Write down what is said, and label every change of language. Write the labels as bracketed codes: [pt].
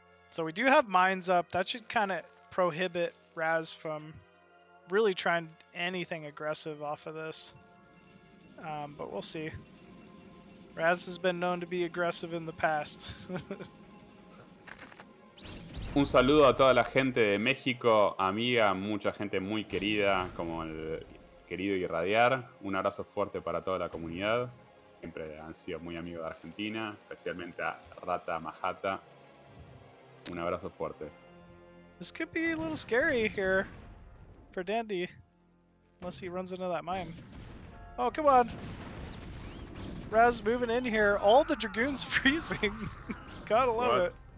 [en] So we do have mines up. That should kind of prohibit Razz from really trying anything aggressive off of this. But we'll see. Razz has been known to be aggressive in the past. [es] Un saludo a toda la gente de México, amiga, mucha gente muy querida, como el querido Irradiar. Un abrazo fuerte para toda la comunidad. Siempre han sido muy amigos de Argentina, especialmente a Rata Majata. Un abrazo fuerte. [en] This could be a little scary here for Dandy, unless he runs into that mine. Oh, come on. Razz moving in here. All the Dragoons freezing. Gotta love it.